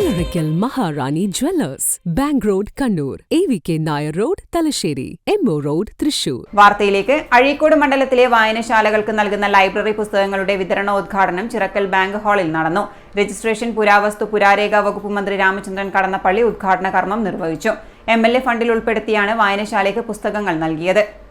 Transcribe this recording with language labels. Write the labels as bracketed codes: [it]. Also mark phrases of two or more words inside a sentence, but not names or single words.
[ml] Aravikal Maharani Jewellers, Bank Road, Kannur, AVK Nair Road, Talasheri, MO Road, Thrissur. വാർത്തയിലേക്ക്. അഴീക്കോട് മണ്ഡലത്തിലെ വായനശാലകൾക്ക് നൽകുന്ന ലൈബ്രറി പുസ്തകങ്ങളുടെ വിതരണോദ്ഘാടനം ചിറക്കൽ ബാങ്ക് ഹാളിൽ നടന്നു. രജിസ്ട്രേഷൻ, പുരാവസ്തു, പുരാരേഖ വകുപ്പ് മന്ത്രി രാമചന്ദ്രൻ കടന്നപ്പള്ളി ഉദ്ഘാടന കർമ്മം നിർവഹിച്ചു. MLA ഫണ്ടിൽ ഉൾപ്പെടുത്തിയാണ് വായനശാലയ്ക്ക് പുസ്തകങ്ങൾ നൽകിയത്.